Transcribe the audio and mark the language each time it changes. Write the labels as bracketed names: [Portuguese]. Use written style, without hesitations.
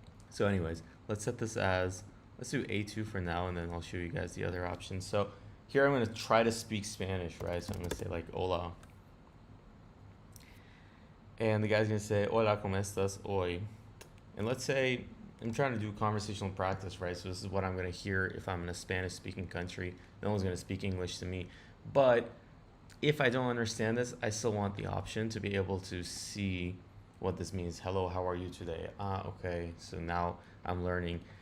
[English] So anyways, let's set this as, let's do A2 for now, and then I'll show you guys the other options. So here I'm going to try to speak Spanish, right? So I'm going to say like, hola. And the guy's going to say, [Spanish] hola, ¿cómo estás hoy? [English] And let's say I'm trying to do conversational practice, right? So this is what I'm going to hear if I'm in a Spanish-speaking country. No one's going to speak English to me. But if I don't understand this, I still want the option to be able to see what this means. Hello, how are you today? Ah, okay. So now I'm learning.